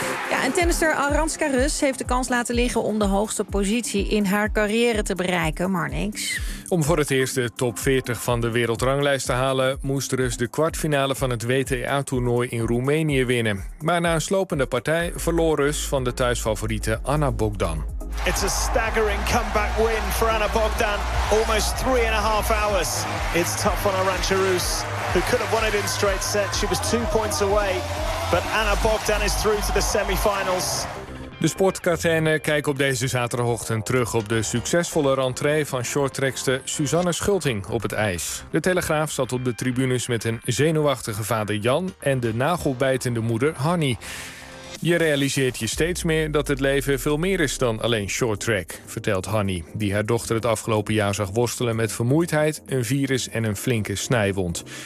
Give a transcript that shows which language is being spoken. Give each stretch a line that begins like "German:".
Dutch: Ja, en tennister Aranska Rus heeft de kans laten liggen om de hoogste positie in haar carrière te bereiken, maar niks. Om voor het eerst de top 40 van de wereldranglijst te halen, moest Rus de kwartfinale van het WTA-toernooi in Roemenië winnen. Maar na een slopende partij verloor Rus van de thuisfavoriete Anna Bogdan.
English: It's a staggering comeback win for Anna Bogdan. Almost 3.5 hours. It's tough on Arantxa Rus, who could have won it in straight sets. She was 2 points away, but Anna Bogdan is through to the semifinals.
Dutch: De sportkartijnen kijken op deze zaterdagochtend terug op de succesvolle rentree van shorttrekster Suzanne Schulting op het ijs. De Telegraaf zat op de tribunes met een zenuwachtige vader Jan en de nagelbijtende moeder Hanny. Je realiseert je steeds meer dat het leven veel meer is dan alleen short track, vertelt Hanny, die haar dochter het afgelopen jaar zag worstelen met vermoeidheid, een virus en een flinke snijwond.